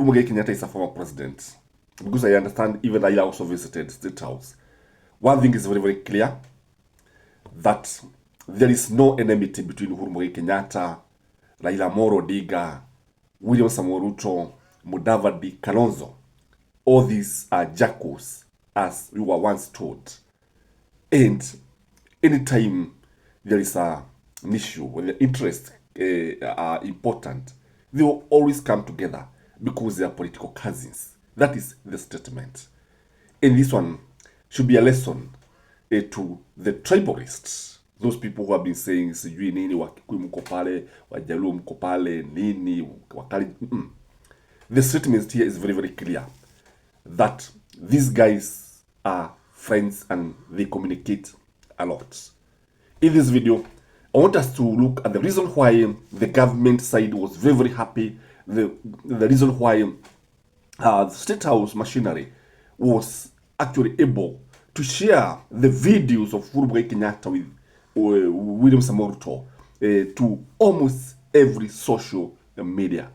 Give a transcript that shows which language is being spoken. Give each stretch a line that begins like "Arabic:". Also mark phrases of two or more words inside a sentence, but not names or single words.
English: Muigai Kenyatta is a former president, because I understand even Raila also visited State House, one thing is very, very clear, that there is no enmity between Uhuru Muigai Kenyatta, Raila Amolo Odinga, William Samoei Ruto, Mudavadi, Kalonzo. All these are jackals, as we were once taught. And anytime there is an issue, when the interests are important, they will always come together because they are political cousins. That is the statement. And this one should be a lesson to the tribalists, those people who have been saying
Swahili: sijui nini, Wakikuyu mko pale, Wajaluo mko pale, nini, Wakali.
English: The statement here is very, very clear that these guys are friends and they communicate a lot. In this video, I want us to look at the reason why the government side was very, very happy, the reason why the State House machinery was actually able to share the videos of Uhuru Kenyatta with William Samoei Ruto to almost every social media.